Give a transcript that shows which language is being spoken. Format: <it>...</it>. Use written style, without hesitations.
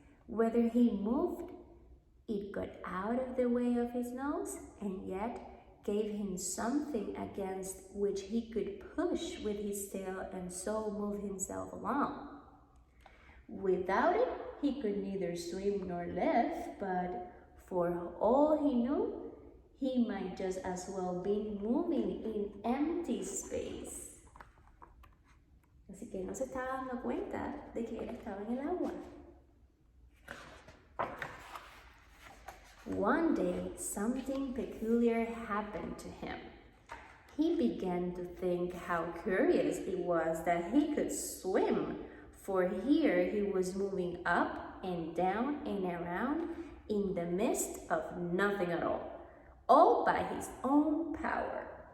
<en>Whether he moved, it got out of the way of his nose and yet gave him something against which he could push with his tail and so move himself along. Without it, he could neither swim nor live, but for all he knew, he might just as well be moving in empty space.</en> <es>Así que no se estaba dando cuenta de que él estaba en el agua.</es> <en>One day, something peculiar happened to him. He began to think how curious it was that he could swim, for here he was moving up and down and around in the midst of nothing at all by his own power.</en>